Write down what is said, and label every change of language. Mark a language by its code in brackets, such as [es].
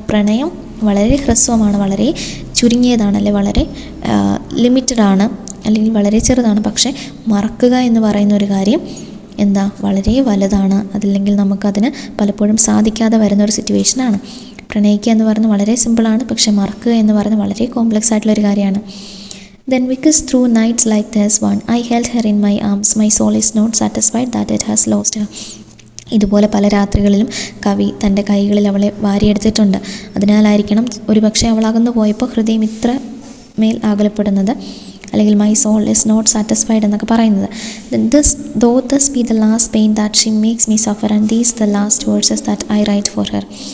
[ml] പ്രണയം വളരെ ഹ്രസ്വമാണ്, വളരെ ചുരുങ്ങിയതാണ്, അല്ലെങ്കിൽ വളരെ ലിമിറ്റഡ് ആണ്, അല്ലെങ്കിൽ വളരെ ചെറുതാണ്. പക്ഷേ മറക്കുക എന്ന് പറയുന്ന ഒരു കാര്യം എന്താ, വളരെ വലുതാണ്. അതല്ലെങ്കിൽ നമുക്കതിന് പലപ്പോഴും സാധിക്കാതെ വരുന്നൊരു സിറ്റുവേഷനാണ്. പ്രണയിക്കുക എന്ന് പറയുന്നത് വളരെ സിമ്പിളാണ്, പക്ഷേ മറക്കുക എന്ന് പറയുന്നത് വളരെ കോംപ്ലക്സ് ആയിട്ടുള്ളൊരു കാര്യമാണ്. [en] Then because through nights like this one, I held her in my arms. My soul is not satisfied that it has lost her. [ml] ഇതുപോലെ പല രാത്രികളിലും കവി തൻ്റെ കൈകളിൽ അവളെ വാരിയെടുത്തിട്ടുണ്ട്. അതിനാലായിരിക്കണം ഒരു പക്ഷേ അവൾ അകന്നു പോയപ്പോൾ ഹൃദയം ഇത്ര മേൽ ആകുലപ്പെടുന്നത്. അല്ലെങ്കിൽ [en] my soul is not satisfied [ml] എന്നൊക്കെ പറയുന്നത്. [en] This be the last pain that she makes me suffer and these the last words that I write for her.